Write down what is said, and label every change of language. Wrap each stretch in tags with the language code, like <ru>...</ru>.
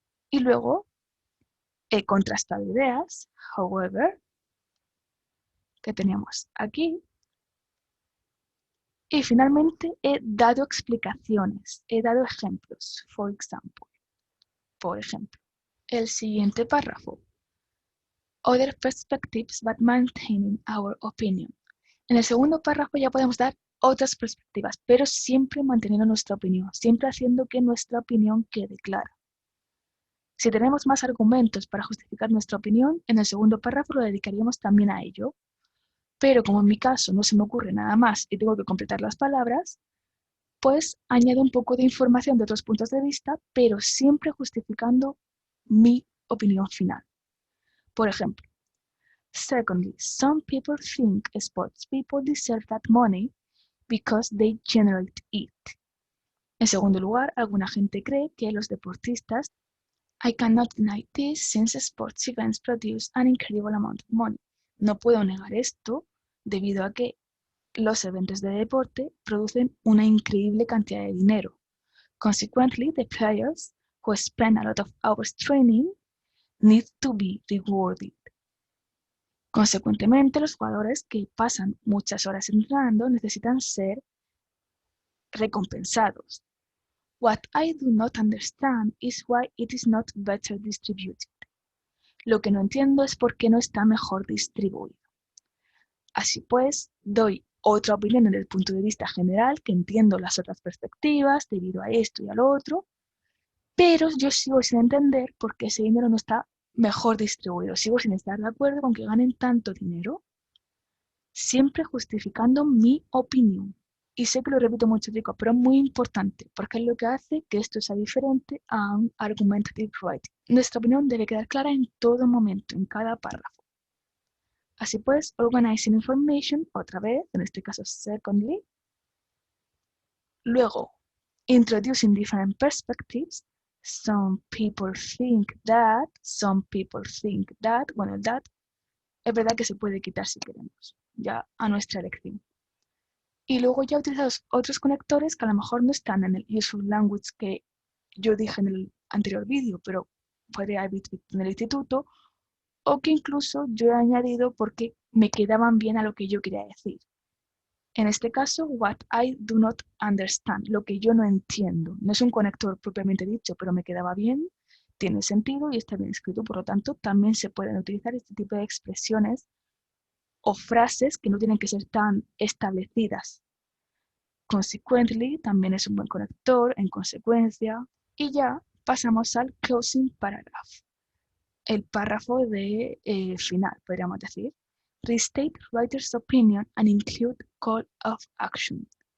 <es>Y luego he contrastado ideas, however, que teníamos aquí. Y finalmente he dado explicaciones, he dado ejemplos,</es> <en>for example,</en> <es>por ejemplo. El siguiente párrafo.</es> <en>Other perspectives but maintaining our opinion.</en> <es>En el segundo párrafo ya podemos dar otras perspectivas, pero siempre manteniendo nuestra opinión, siempre haciendo que nuestra opinión quede clara. Si tenemos más argumentos para justificar nuestra opinión, en el segundo párrafo lo dedicaríamos también a ello. Pero como en mi caso no se me ocurre nada más y tengo que completar las palabras, pues añado un poco de información de otros puntos de vista, pero siempre justificando mi opinión final. Por ejemplo,</es> <en>secondly, some people think sports people deserve that money because they generate it.</en> <es>En segundo lugar, alguna gente cree que los deportistas,</es> <en>I cannot deny this since sports events produce an incredible amount of money.</en> <es>No puedo negar esto debido a que los eventos de deporte producen una increíble cantidad de dinero.</es> <en>Consequently, the players who spend a lot of hours training need to be rewarded.</en> <es>Consecuentemente, los jugadores que pasan muchas horas entrenando necesitan ser recompensados.</es> <en>What I do not understand is why it is not better distributed.</en> <es>Lo que no entiendo es por qué no está mejor distribuido. Así pues, doy otra opinión desde el punto de vista general, que entiendo las otras perspectivas debido a esto y a lo otro, pero yo sigo sin entender por qué ese dinero no está mejor distribuido. Sigo sin estar de acuerdo con que ganen tanto dinero, siempre justificando mi opinión. Y sé que lo repito mucho, chicos, pero es muy importante, porque es lo que hace que esto sea diferente a un argumentative writing. Nuestra opinión debe quedar clara en todo momento, en cada párrafo. Así pues,</es> <en>organizing information,</en> <es>otra vez, en este caso secondly.</es> <en>Luego, introducing different perspectives. Some people think that, some people think that.</en> <es>Bueno, el that es verdad que se puede quitar si queremos, ya a nuestra elección. Y luego ya utilizados otros conectores que a lo mejor no están en el useful language que yo dije en el anterior vídeo, pero podría haber visto en el instituto, o que incluso yo he añadido porque me quedaban bien a lo que yo quería decir. En este caso,</es> <en>what I do not understand,</en> <es>lo que yo no entiendo. No es un conector propiamente dicho, pero me quedaba bien, tiene sentido y está bien escrito. Por lo tanto, también se pueden utilizar este tipo de expresiones o frases que no tienen que ser tan establecidas. Consequently, también es un buen conector, en consecuencia. Y ya pasamos al closing paragraph. El párrafo de final, podríamos decir.</es> <en>Restate writer's opinion and include call of action.</en>